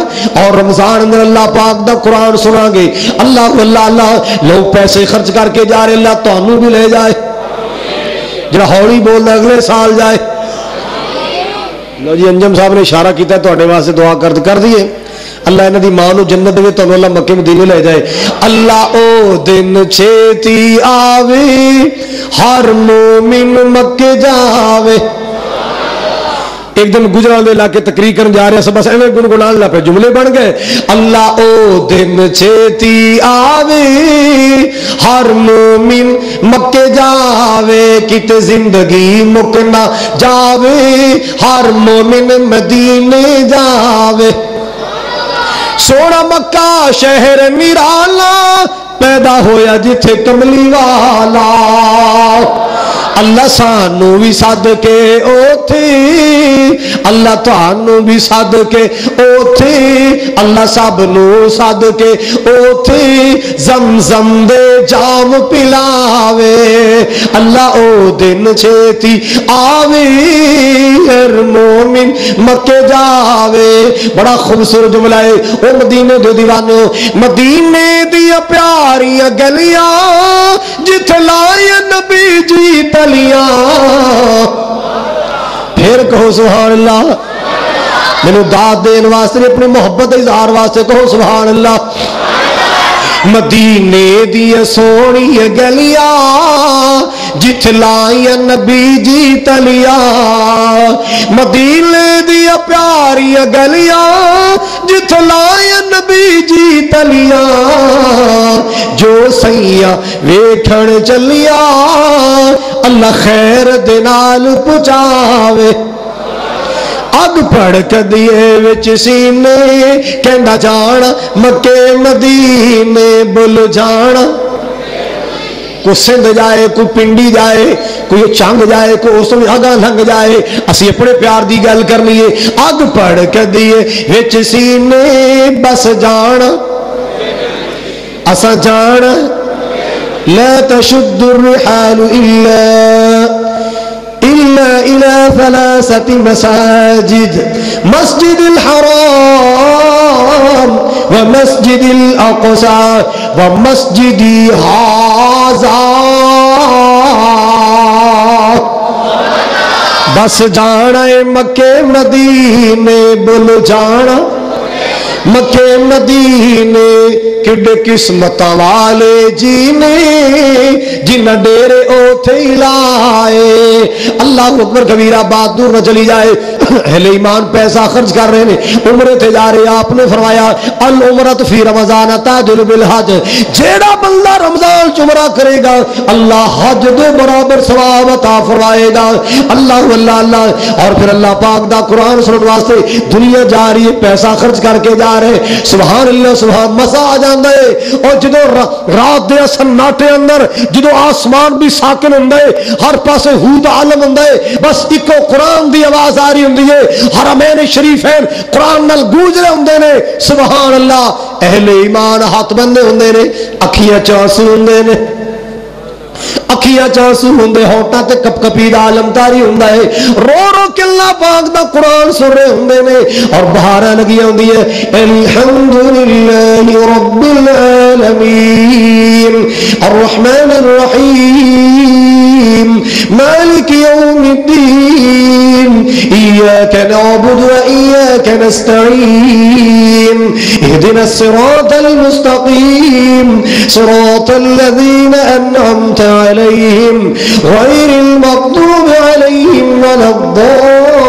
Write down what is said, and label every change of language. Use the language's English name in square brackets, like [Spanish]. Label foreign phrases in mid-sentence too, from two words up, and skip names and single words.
[Punjabi] اور رمضان اندر اللہ پاک دا قرآن سنان گے. اللہ اللہ اللہ. لوگ پیسے خرچ کر کے جا رہے, اللہ تانوں بھی لے جائے. جڑا ہولی بولدا اگلے سال جائے. لو جی انجم صاحب نے اشارہ کیتا ہے تواڈے واسطے دعا کر دیے, اللہ انہاں دی ماں نو جنت دے, تانوں اللہ مکے مدینے لے جائے. اللہ او دن چھیتی آوے ہر مومن مکے جاوے. ایک دن گجرال دے علاقے تقریر کرن جا رہے ہیں, بس ایویں گنگنان لگ پے, جملے بن گئے. اللہ او دن چھیتی آوے ہر مومن مکے جاوے, کتے زندگی مکنا جاوے ہر مومن مدینے جاوے. سونا مکہ شہر نرالا پیدا ہویا جتھے کملی والا. اللہ سانو بھی سد کے اوتھے, اللہ تانوں بھی سد کے اوتھے, اللہ سب نو سد کے اوتھے زمزم دے جام پلاوے. اللہ او دن چھیتی آوے ہر مومن مکے جاوے. بڑا خوبصورت جملہ ہے. او مدینے دے دیوانو, مدینے دیا پیاریاں گلیاں جتھے لائے نبی جی تلیاں. [Urdu] پھر کہو [Arabic] سبحان اللہ. [Punjabi] مینوں داد دین واسطے, اپنی محبت اظہار واسطے کہو [Arabic] سبحان اللہ. [Punjabi] مدینے دیا سونی گلیاں جتھے لائے نبی جی تلیاں. مدینے دیا پیاری گلیاں جتھے لائے نبی جی تلیاں. جو سیاں ویکھن چلیا اللہ خیر دے نال پہنچاوے. اگ پڑک دیے وچ سینے کہندا جانا مکے مدینے بل جانا. کوئی سندھ جائے, کوئی پنڈی جائے, کوئی چنگ جائے, کوئی اس میں اگاں لنگ جائے, اسی اپنے پیار دی گل کرنی ہے. اگ پڑک دیے وچ سینے بس جانا اسا جانا. [Arabic] لا تشد الرحال إلا إلى 3 مساجد, مسجد الحرام ومسجد الأقصى ومسجد هذا. [Punjabi] بس جانا ہے مکے مدینے بل جانا. مکے مدینے کڈے قسمت والے جینے جنہ ڈیرے اوتھے لائے. [Arabic] اللہ اکبر کبیرہ, [Urdu] بات دور نہ چلی جائے. اہل ایمان پیسہ خرچ کر رہے ہیں, [Punjabi] عمرے تھے جا رہے. [Urdu] آپ نے فرمایا [Arabic] العمرۃ فی رمضان تعدل بالحج. [Punjabi] جیڑا بندہ رمضان عمرہ کرے گا اللہ حج دے برابر ثواب عطا فرمائے گا. اللہ اللہ اللہ. اور پھر اللہ پاک دا قرآن سننے واسطے دنیا جا رہی ہے, پیسہ خرچ کر کے جا آ رہے. [Arabic] سبحان اللہ سبحان. [Punjabi] مزہ آ جاندہ ہے. اور جدو رات دے سناٹے اندر جدو آسمان بھی ساکن ہوندہ ہے, ہر پاسے ہوت عالم ہوندہ ہے, بس ایک قرآن دی آواز آ رہی ہوندی ہے, حرمین شریفین قرآن نال گونج رہے ہوندے نے. [Arabic] سبحان اللہ. [Punjabi] اہل ایمان ہاتھ بندے ہوندے نے, اکھیاں چانسو ہوندے نے, اکھیاں چانسو ہوندے, ہوٹاں تے کپ کپی دا عالم تاری ہوندا ہے, رو رو کے اللہ پاک دا قرآن سن رہے ہوندے نے. اور بہاراں لگی ہوندی ہے, [Arabic] الحمدللہ رب العالمین الرحمن الرحیم مالک یوم الدین ایاک نعبد و ایاک نستعین اهدنا الصراط المستقیم صراط الذین انعمت عليهم غير المغضوب عليهم ولا الضالين.